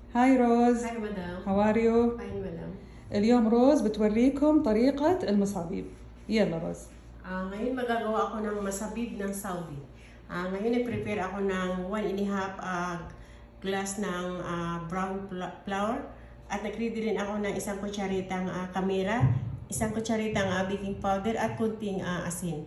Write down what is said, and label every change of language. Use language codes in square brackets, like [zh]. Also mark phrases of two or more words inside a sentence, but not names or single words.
[en] Hi Rose. Hi madam. How are you؟ Fine madam. [ar] اليوم روز بتوريكم طريقة المصابيب. يلا روز. [tl] Ngayon magagawa ako ng masabib ng Saudi. Ngayon nag-prepare ako ng 1.5 glass ng [en] brown flour [tl] at nag-ready rin ako ng isang kutsaritang kamera, isang kutsaritang [en] baking powder [tl] at kunting asin.